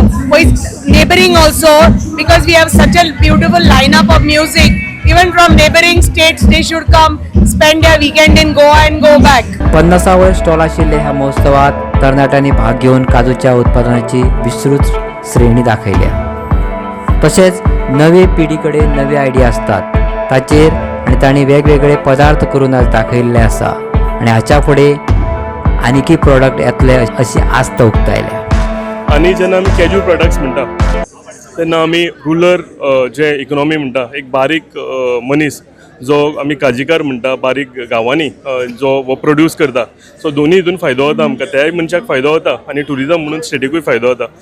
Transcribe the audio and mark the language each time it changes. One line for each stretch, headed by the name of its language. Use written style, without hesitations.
English: With neighboring also, because we have such a beautiful lineup of music even from neighboring states, they should come spend their weekend in Goa and go back.
Goan Konkani: 50वर stall आशिल्ले ह्या महोत्सवात तरणाट्यांनी भाग घेऊन काजूच्या उत्पादनाची विस्तृत श्रेणी दाखयल्या. तशेंच नवे पिढीकडे नवी आयडिया असतात ताचेर आनी तांणी वेगवेगळे पदार्थ करून आज दाखयल्ले आसा आनी हाच्या फुडें आनीकय प्रोडक्ट येतले अशी आस्त उक्तायल्या. आनी जेन्ना आमी कॅज्यू प्रोडक्ट्स म्हणटा तेन्ना आमी रुरल जे इकॉनॉमी म्हणटा एक बारीक मनीस जो आमी काजीकार म्हणटा बारीक गांवांनी जो हो प्रोड्यूस करता सो दोनी हितून फायदो जाता आमकां त्याय मनशाक फायदो जाता आनी ट्युरिजम म्हणून स्टेटीकूय फायदो जाता.